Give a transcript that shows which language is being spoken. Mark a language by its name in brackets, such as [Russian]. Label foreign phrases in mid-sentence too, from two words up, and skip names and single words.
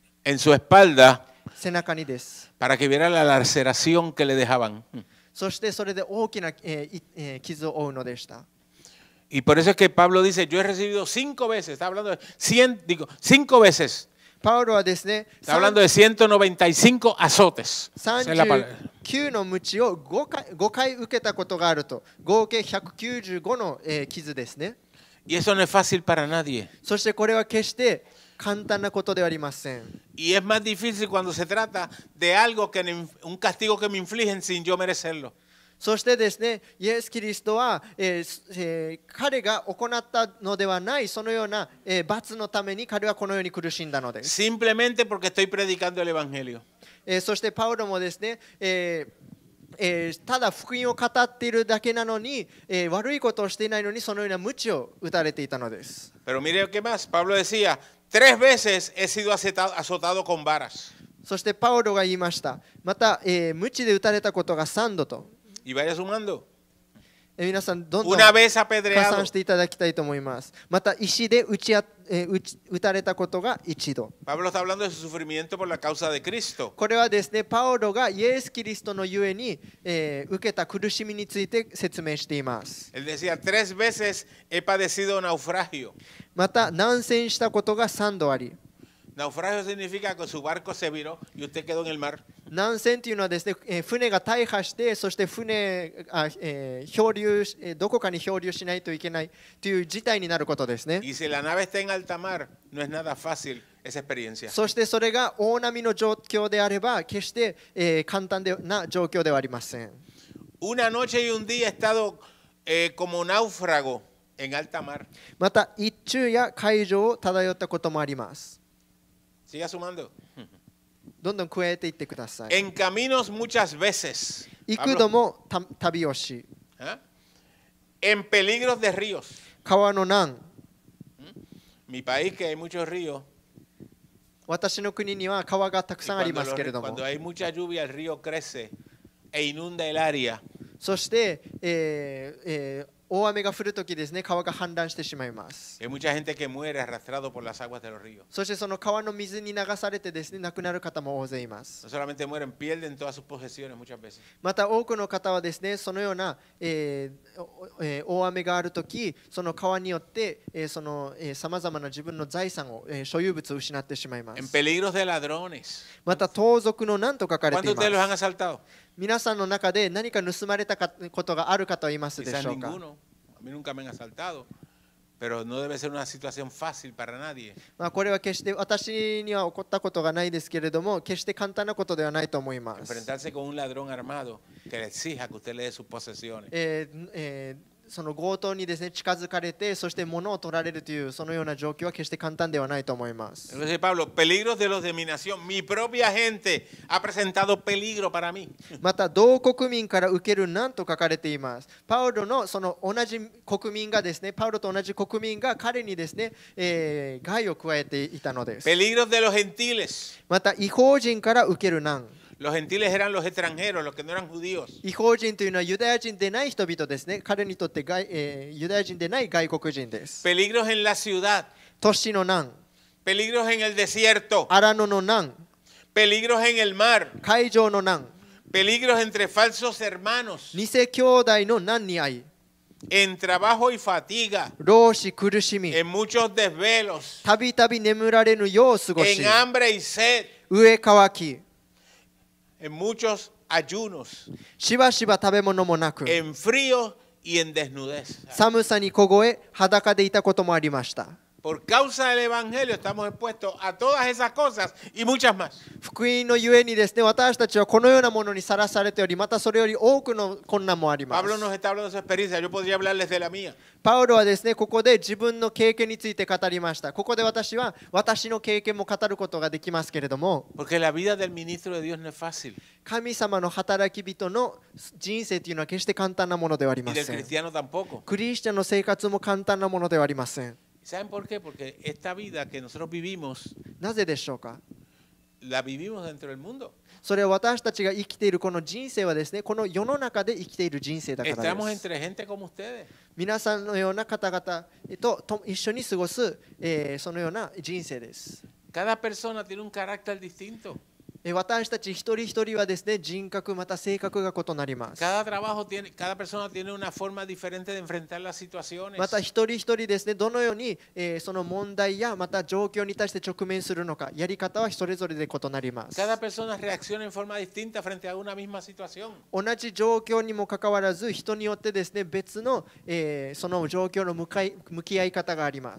[Spanish] En su espalda, [Japanese] 背中にです。 [Spanish] para que viera la laceración que le dejaban. [Japanese] そしてそれで大きな、傷を負うのでした。 [Spanish] Y por eso es que Pablo dice, yo he recibido 5 veces, está hablando de 100, digo, 5 veces. [Japanese] パウロはですね、 [Spanish] Está hablando de 195 azotes. Esa es la palabra. [Japanese] 39 の鞭を5回受けたことがあると、合計195の、傷ですね。 [Spanish] Y eso no es fácil para nadie. [Japanese] そしてこれは決して簡単なことではありません。 [Spanish] Y es más difícil cuando se trata de algo que un castigo que me infligen sin yo merecerlo. [Japanese] そしてですね、イエス・キリストは、彼が行ったのではないそのような、罰のために彼はこのように苦しんだのです。 [Spanish] Simplemente porque estoy predicando el Evangelio. [Japanese] そしてパウロもですね、ただ福音を語っているだけなのに、悪いことをしていないのにそのような鞭を打たれていたのです。 [Spanish] Pero mire qué más. Pablo decía, 3 veces he sido azotado con varas. [Japanese] そしてパウロが言いました。また、鞭で打たれたことが3度と。 [Spanish] Y vaya sumando. [Japanese] 皆さんどんどん [Spanish] Una vez [Japanese] 加 [Spanish] apedreado. [Japanese] 算していただきたいと思います。また石で打たれたことが1度。 [Spanish] Pablo está hablando de su sufrimiento por la causa de Cristo. [Japanese] これはですね、パウロがイエス・キリストのゆえに、受けた苦しみについて説明しています。 [Spanish] Él decía, 3 veces he padecido naufragio. [Japanese] また難戦したことが3度あり。 [Spanish] Naufragio significa que su barco se viró y usted quedó en el mar. [Japanese] 難戦というのはですね、船が大破して、そして漂流、どこかに漂流しないといけないという事態になることですね。 [Spanish] Y si la nave está en alta mar, no es nada fácil esa experiencia. [Japanese] そしてそれが大波の状況であれば、決して、簡単な状況ではありません。 [Spanish] Una noche y un día he estado como náufrago en alta mar. [Japanese] また、一昼や海上を漂ったこともあります。 [Spanish] Siga sumando. [Japanese] どんどん加えていってください。 [Spanish] En caminos muchas veces. [Japanese] 幾度も旅をし、 [Spanish] ¿Ah? En peligros de ríos. [Japanese] 川の難、 [Spanish] Mi país, que hay muchos ríos, [Japanese] 私の国には川がたく [Spanish] y [Japanese] さんありますけれども、 [Spanish] cuando hay mucha lluvia, el río crece e inunda el área. [Japanese] そして、大雨が降るときですね、川が氾濫してしまいます。 [Spanish] Hay mucha gente que muere arrastrado por las aguas de los ríos. [Japanese] そしてその川の水に流されてですね、亡くなる方も大勢います。 [Spanish] No solamente mueren, pierden todas sus posesiones muchas veces. [Japanese] また多くの方はですね、そのような、大雨があるとき、その川によって、さまざまな自分の財産を、所有物を失ってしまいま [Spanish] En [Japanese] す。 [Spanish] peligros de ladrones. [Japanese] また盗賊の難と書かれてい [Spanish] ¿Cuántos [Japanese] ま [Spanish] de ustedes los han [Japanese] す。 [Spanish] asaltado? [Japanese] 皆さんの中で何か盗まれたことがある方はいますで [Spanish] Quizás [Japanese] しょうか。 [Spanish] ninguno. A mí nunca me han asaltado. Pero no debe ser una situación fácil para nadie. [Japanese] まあこれは決して私には起こったことがないですけれども、決して簡単なことではないと思います。 [Spanish] Enfrentarse con un ladrón armado que le exija que usted le dé sus posesiones. [Japanese] その強盗にですね、近づかれて、そして物を取られるというそのような状況は決して簡単ではないと思います。 [Spanish] Entonces, Pablo, peligros de los de mi nación. Mi propia gente ha presentado peligro para mí. [Japanese] また同国民から受ける難と書かれています。パウロのその同じ国民がですね、パウロと同じ国民が彼にですね、害を加えていたのです。 [Spanish] Peligros de los gentiles. [Japanese] また違法人から受ける難。 [Spanish] Los gentiles eran los extranjeros, los que no eran judíos. [Japanese] 違法人というのはユダヤ人でない人々ですね。彼にとってユダヤ人でない外国人です。 [Spanish] Peligros en la ciudad. [Japanese] 都市の難、 [Spanish] Peligros en el desierto. [Japanese] 荒野の難、 [Spanish] Peligros en el mar. [Japanese] 海上の難、 [Spanish] Peligros entre falsos hermanos. [Japanese] 偽兄弟の難に遭い、 [Spanish] En trabajo y fatiga. [Japanese] 労使苦しみ、 [Spanish] En muchos desvelos. [Japanese] たびたび眠られぬよう過ごし、 [Spanish] En hambre y sed. [Japanese] 飢え渇き、 [Spanish] En muchos ayunos. [Japanese] しばしば食べ物もなく、 [Spanish] En frío y en desnudez. [Japanese] 寒さに凍え、裸でいたこともありました。 [Spanish] Por causa del Evangelio estamos expuestos a todas esas cosas y muchas más. [Japanese] 福音のゆえにですね、私たちはこのようなものにさらされており、またそれより多くの困難もあります。 [Spanish] Pablo nos está hablando de su experiencia. Yo podría hablarles de la mía. [Japanese] パウロはですね、ここで自分の経験について語りました。ここで私は私の経験も語ることができますけれども、 [Spanish] Porque la vida del ministro de Dios no es fácil. [Japanese] 神様の働き人の人生というのは決して簡単なものではあり [Spanish] Y [Japanese] ま [Spanish] del [Japanese] せん。 [Spanish] cristiano tampoco. [Japanese] クリスチャンの生活も簡単なものではありません。 [Spanish] ¿Saben por qué? Porque esta vida que nosotros vivimos, [Japanese] なぜでしょうか。 [Spanish] la vivimos dentro del mundo. [Japanese] それは私たちが生きているこの人生はですね、この世の中で生きている人生だから [Spanish] Estamos [Japanese] です。 [Spanish] entre gente como ustedes. [Japanese] 皆さんのような方々と一緒に過ごす、そのような人生です。 [Spanish] Cada persona tiene un carácter distinto. [Japanese] 私たち一人一人はですね、人格また性格が異なります。 [Spanish] Cada persona tiene una forma diferente de enfrentar las situaciones. [Japanese] また一人一人ですね、どのように、その問題やまた状況に対して直面するのか、やり方はそれぞれで異なります。 [Spanish] Cada persona reacciona en forma distinta frente a una misma situación. [Japanese] 同じ状況にもかかわらず、人によってですね、別の、その状況の向き合い方があります。